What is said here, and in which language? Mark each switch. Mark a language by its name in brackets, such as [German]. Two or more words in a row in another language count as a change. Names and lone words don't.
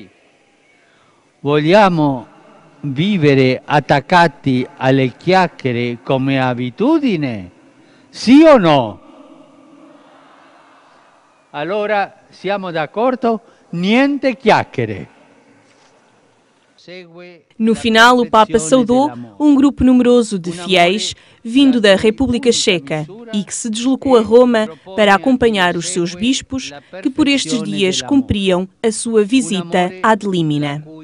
[Italian] Vogliamo vivere attaccati alle chiacchiere come abitudine? Sì o no? Allora siamo d'accordo? Niente chiacchiere. [Portuguese] No final, o Papa saudou um grupo numeroso de fiéis vindo da República Checa e que se deslocou a Roma para acompanhar os seus bispos que por estes dias cumpriam a sua visita [Latin] ad limina.